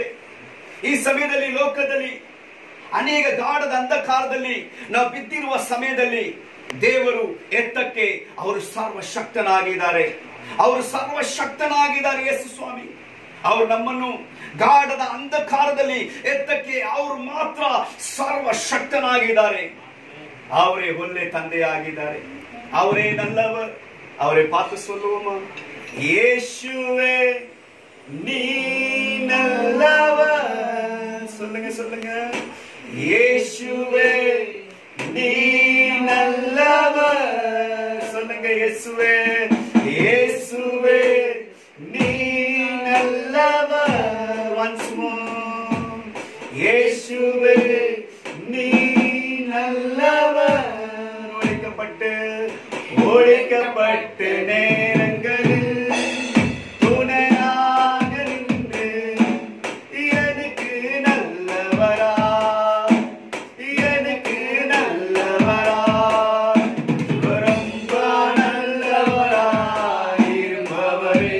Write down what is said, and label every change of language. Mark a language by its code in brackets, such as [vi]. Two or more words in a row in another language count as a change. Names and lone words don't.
[kn] ಈ ಸಮಯದಲ್ಲಿ ಲೋಕದಲ್ಲಿ ಅನೇಕ ಗಾಢದ ಅಂಧಕಾರದಲ್ಲಿ ನಾವು ಬಿದ್ದಿರುವ ಸಮಯದಲ್ಲಿ ದೇವರು ಎತ್ತಕ್ಕೆ ಅವರು ಸರ್ವಶಕ್ತನಾಗಿದ್ದಾರೆ. ಅವರು ಸರ್ವಶಕ್ತನಾಗಿದ್ದಾರೆ ಯೇಸು ಸ್ವಾಮಿ. ಅವರು ನಮ್ಮನ್ನು ಗಾಢದ ಅಂಧಕಾರದಲ್ಲಿ ಎತ್ತಕ್ಕೆ ಅವರು ಮಾತ್ರ ಸರ್ವಶಕ್ತನಾಗಿದ್ದಾರೆ. ಅವರೇ ಒಳ್ಳೆ ತಂದೆಯಾಗಿದ್ದಾರೆ. ಅವರೇ நல்லவர். [ta] அவரை பார்த்து சொல்லுவோமா? இயேசுவே நீ நல்லவர். சொல்லுங்க சொல்லுங்க. இயேசுவே நீ நல்லவர். சொல்லுங்க இயேசுவே. இயேசுவே நீ நல்லவர். [en] once more. [ta] இயேசுவே நீ நல்லவர். ஒழிக்கப்பட்டு நேரங்களில் துணையாக நின்று எனக்கு நல்லவரா, எனக்கு நல்லவரா, ரொம்ப நல்லவரா இருப்பவரே.